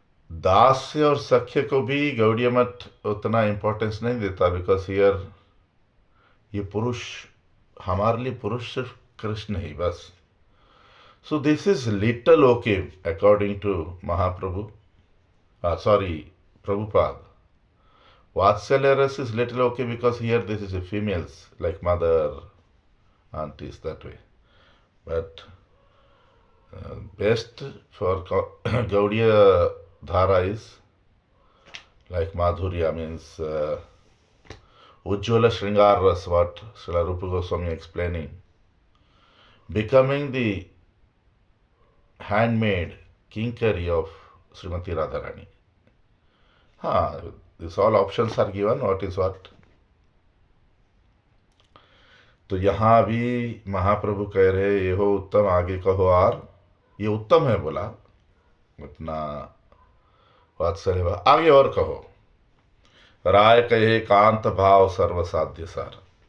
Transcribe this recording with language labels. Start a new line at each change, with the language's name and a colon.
Hindi: दास्य और सख्य को भी गौड़ीय मठ उतना इंपॉर्टेंस नहीं देता,
English: because here
Hindi: ये पुरुष, हमारे लिए पुरुष सिर्फ कृष्ण ही बस।
English: So this is little okay according to Mahaprabhu, Prabhupada. Vatsalya ras is little okay because here this is a females like mother, aunties, that way. But best for Gaudiya Dhara is like Madhurya means Ujjwala Shringar Ras, what Srila Rupa Goswami explaining, becoming the handmaid kinkari of Srimati Radharani. These all options are given, what is what.
Hindi: तो यहाँ भी महाप्रभु कह रहे ये हो उत्तम,
Bangla: आगे कहो आर,
Hindi: ये उत्तम है बोला अपना वात्सल्य भाव, आगे और कहो।
Bangla: राय कहे कांत भाव सर्वसाध्य सार।